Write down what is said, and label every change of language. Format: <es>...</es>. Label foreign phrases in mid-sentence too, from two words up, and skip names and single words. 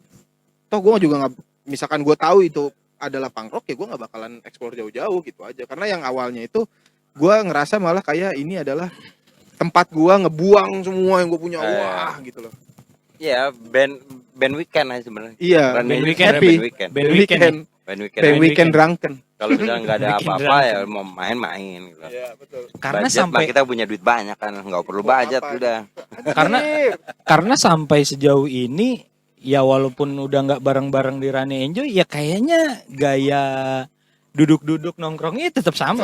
<id>Toh gue juga nggak, misalkan gue tahu itu adalah</id> <en>punk rock</en> <id>ya gue nggak bakalan explore jauh-jauh gitu aja. Karena yang awalnya itu gue ngerasa malah kayak ini adalah tempat gue ngebuang semua yang gue punya, wah gitu loh. Iya,</id> <en>band weekend</en> <id>aja sebenarnya. Iya, Band band weekend, weekend.</id> <en>band weekend. Band weekend. Band weekend.</en> <id>Band aja.</id> <en>weekend drunken.</en> <id>Kalau misalnya nggak ada Weekend apa-apa drunken. ya mau main-main gitu. Iya betul. Karena Budget mah sampai kita punya duit banyak kan, nggak perlu budget apa? udah. karena sampai sejauh ini ya walaupun udah nggak bareng-bareng di Rani Enjoy ya kayaknya gaya duduk-duduk nongkrongnya tetap sama.</id>